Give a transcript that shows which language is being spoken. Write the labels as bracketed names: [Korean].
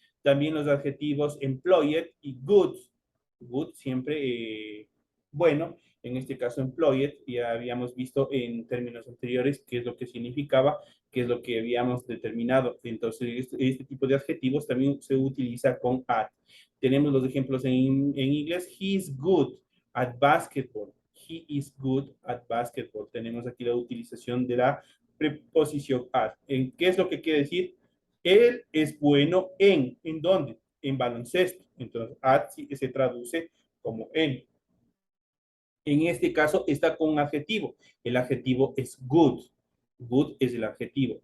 [Spanish] También los adjetivos employed y good. Good siempre bueno, en este caso employed, ya habíamos visto en términos anteriores qué es lo que significaba, qué es lo que habíamos determinado. Entonces, este tipo de adjetivos también se utiliza con at. Tenemos los ejemplos en inglés. [English] He is good at basketball. He is good at basketball. [Spanish] Tenemos aquí la utilización de la preposición at. ¿En qué es lo que quiere decir? Él es bueno ¿en dónde? En baloncesto. Entonces, at se traduce como en. En este caso está con un adjetivo. El adjetivo es good. Good es el adjetivo.